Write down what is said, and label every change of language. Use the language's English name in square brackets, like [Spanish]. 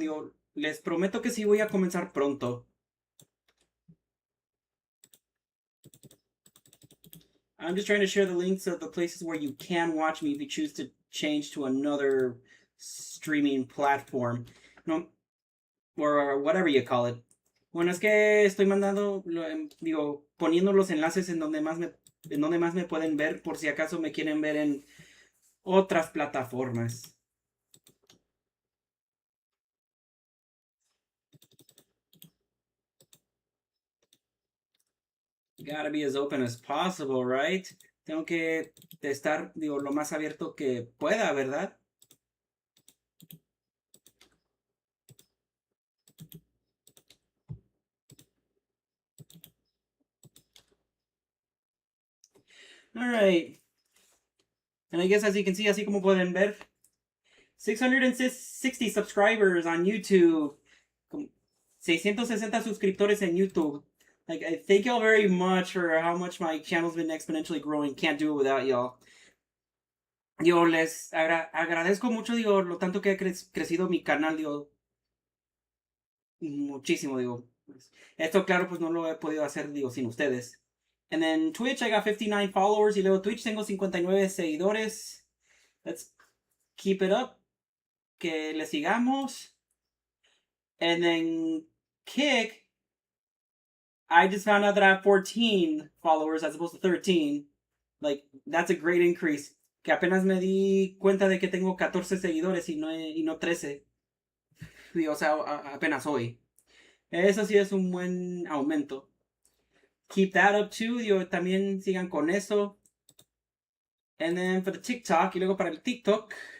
[Spanish] Yo, les prometo que sí voy a comenzar pronto. [English] I'm just trying to share the links of the places where you can watch me if you choose to change to another streaming platform. No, or whatever you call it. [Spanish] Bueno, es que estoy mandando, digo, poniendo los enlaces en donde más me pueden ver por si acaso me quieren ver en otras plataformas. [English] Gotta be as open as possible, right? [Spanish] Tengo que estar, digo, lo más abierto que pueda, ¿verdad? [English] Alright. And I guess as you can see, [Spanish] así como pueden ver, [English] 660 subscribers on YouTube. [Spanish] 660 suscriptores en YouTube. [English] Like, I thank y'all very much for how much my channel's been exponentially growing. Can't do it without y'all. [Spanish] Digo, les agradezco mucho, digo, lo tanto que ha crecido mi canal, digo, muchísimo, digo. Esto, claro, pues no lo he podido hacer, digo, sin ustedes. [English] And then Twitch, I got 59 followers. [Spanish] Y luego Twitch tengo 59 seguidores. [English] Let's keep it up. [Spanish] Que le sigamos. [English] And then Kick, I just found out that I have 14 followers as opposed to 13. Like, that's a great increase. [Spanish] Que apenas me di cuenta de que tengo 14 seguidores y no 13. O sea, apenas hoy. Eso sí es un buen aumento. [English] Keep that up too. [Spanish] Digo, también sigan con eso. [English] And then for the TikTok, [Spanish] y luego para el TikTok.